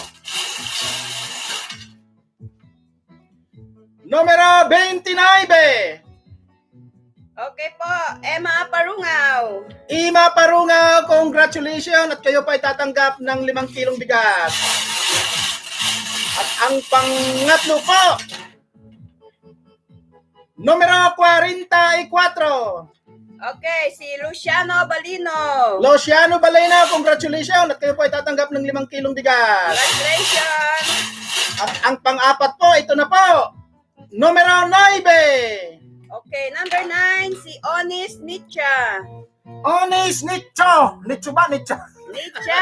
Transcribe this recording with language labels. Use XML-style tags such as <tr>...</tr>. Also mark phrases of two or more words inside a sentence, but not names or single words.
<tl>Numero 29. Okay po, Emma Parungaw. Ima Parungaw, congratulations! At kayo po ay tatanggap ng 5 kilong bigas. At ang pangatlo po, numero 44. Okay, si Luciano Balino. Luciano Balena, congratulations! At kayo po ay tatanggap ng 5 kilong bigas. Congratulations. At ang pang-apat po, ito na po, numero 9. Okay, number 9, si Onis Nicha. Onis Nicho. Nicho ba? Nicho. Nicha.</tl>